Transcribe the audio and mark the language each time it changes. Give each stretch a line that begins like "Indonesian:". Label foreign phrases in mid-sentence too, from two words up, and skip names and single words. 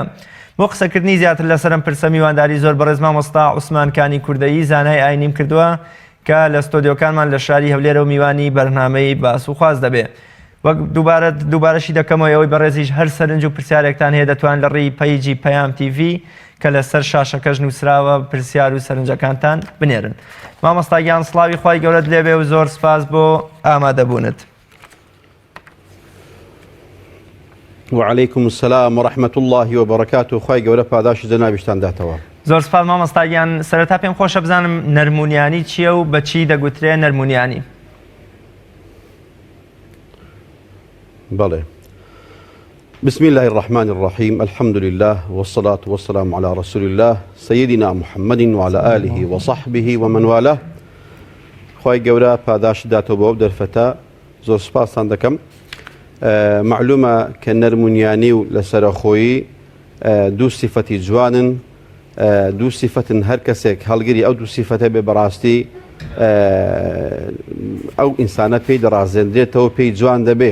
Central Kurdish: بۆ قسەکردنی زیاتر لەسەرم پرسە میوانداری زۆر بەڕێز مامۆستا عوسمانکانی کوردەیی زانای ئاینیم کردووە کە لە ستۆدیۆکانمان لە شاری هەولێرە و میوانی بەرنامەی باس و خواز دەبێ. وەک دووبارەشی دەکەمەوە ئەوەی بەڕێزیش هەر سەرنج و پرسیارێکتان هەیە دەتوان لە ڕێی پەیجی پەیام تیڤی کە لەسەر شاشەکەش نووسراوە پرسیار و سەرنجەکانتان بنێرن. مامۆستاگیان سڵاوی خوای گەورەت لێبێ و زۆر سپاس بۆ ئامادەبوونت.
Arabic: وعليكم السلام ورحمة الله وبركاته.
Central Kurdish: خوای گەورە پاداش جەنابیشتان داتەوە. زۆر سپاس مامۆستاگیان. سەرەتا پێم خۆشە بزانم نەرمونیانی چییە و بە چی دەگوترێ نەرمونیانی؟
Arabic: بلى. بسم الله الرحمن الرحيم. الحمد لله والصلاة والسلام على رسول الله سيدنا محمد وعلى آله وصحبه ومن والاه.
Central Kurdish: خوای گەورە پاداش داتەوە بۆ دەرفەتە. زۆر سپاسان دەکەم. معلومە کە نەرمونیانی و لەسەرخۆیی دوو سیفەتی جوانن، دوو سیفەتن هەر کەسێک هەڵگیری ئەو دوو سیفەتە بێ بەڕاستی ئەو ئینسانە پێی دەڕازێنرێتەوە، پێی جوان دەبێ.